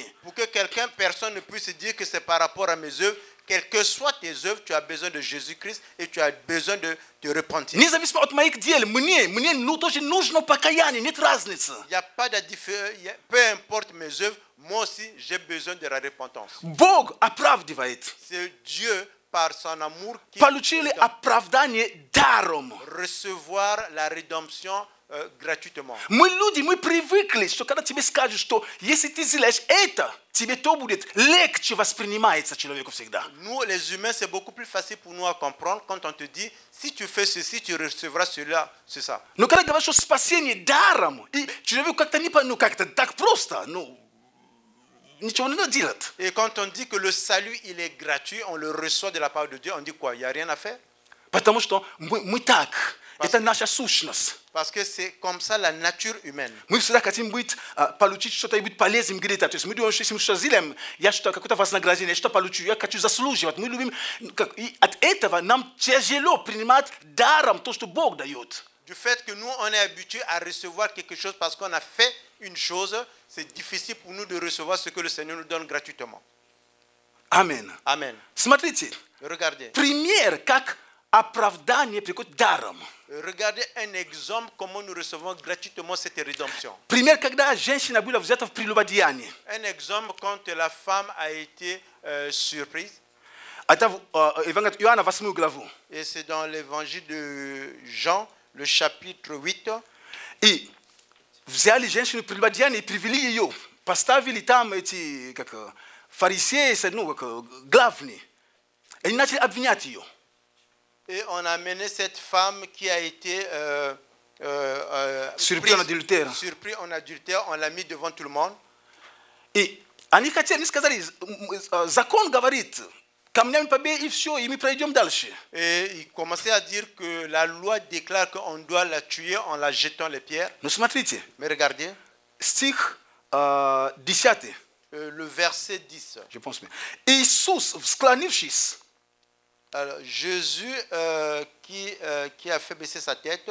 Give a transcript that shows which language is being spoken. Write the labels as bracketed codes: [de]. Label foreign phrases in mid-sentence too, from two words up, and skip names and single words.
[fr] Pour que quelqu'un, personne ne puisse dire que c'est par rapport à mes œuvres. Quelles que soient tes œuvres, tu as besoin de Jésus-Christ et tu as besoin de te repentir. [ru] Независимо от моих дел, мне ну, тоже нужно покаяние, нет разницы. [fr] Il n'y a pas de différence. Peu importe mes œuvres, moi aussi, j'ai besoin de la repentance. [ru] Бог оправдывает. [fr] C'est Dieu, par son amour, qui [ru] Получили оправдание даром. [fr] recevoir la rédemption gratuitement. [ru] Мы люди, мы привыкли, что когда тебе скажут, что если ты сделаешь это, тебе то будет легче воспринимается человеку всегда. [fr] Nous, les humains, c'est beaucoup plus facile pour nous à comprendre quand on te dit, si tu fais ceci, tu recevras cela, c'est ça. [ru] Но когда говорят, что спасение даром, и человеку как-то не ну как-то так просто, ну, ничего не надо делать. [fr] Et quand on dit que le salut, il est gratuit, on le reçoit de la part de Dieu, on dit quoi? Il n'y a rien à faire? [ru] Потому что мы так, это наша сущность. [fr] Parce que c'est comme ça la nature humaine. [ru] Мы всегда хотим быть, получить что-то и быть полезным где-то. То есть мы думаем, что если мы что-то сделаем, я что-то, какое-то вознаграждение, я что-то получу, я хочу заслуживать. Мы любим, и от этого нам тяжело принимать даром то, что Бог дает. [fr] Du fait que nous, on est habitué à recevoir quelque chose parce qu'on a fait une chose, c'est difficile pour nous de recevoir ce que le Seigneur nous donne gratuitement. Amen. Amen. [ru] Смотрите, [fr] Regardez. [ru] пример, как оправдание приходит даром. [fr] Regardez un exemple comment nous recevons gratuitement cette rédemption. [ru] Пример, когда женщина была взята в прелюбодеяние. [fr] Un exemple quand la femme a été surprise. [ru] Это Евангелие Иоанна 8 главу. [fr] Et c'est dans l'évangile de Jean, le chapitre 8. [ru] И взяли женщину в прелюбодеяние и привели ее. Поставили там эти как, фарисеи, ну, как, главные. И начали обвинять ее. [fr] Et on a amené cette femme qui a été Surpris en adultère. surpris en adultère, on l'a mis devant tout le monde. [ru] И они хотели, они сказали, закон говорит, камнями побей и все, и мы пройдем дальше. [fr] Et il commençait à dire que la loi déclare qu'on doit la tuer en la jetant les pierres. [ru] Но смотрите, [fr] Mais regardez, [ru] стих 10, [fr] le verset 10. je pense. [ru] Иисус, склонившись, [fr] Alors, Jésus qui a fait baisser sa tête.